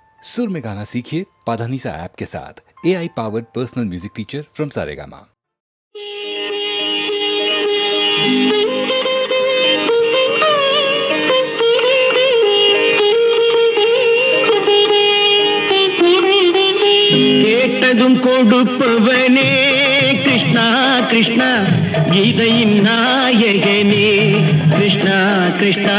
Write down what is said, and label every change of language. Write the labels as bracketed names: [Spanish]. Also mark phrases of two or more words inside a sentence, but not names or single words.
[Hindi] सुर में गाना सीखिए पाधानीसा ऐप के साथ। [English] AI powered personal music teacher from Saregama. [Tamil] கேட்டதும் கொடுப்பவனே கிருஷ்ணா கிருஷ்ணா, கீதையின் நாயகனே கிருஷ்ணா கிருஷ்ணா.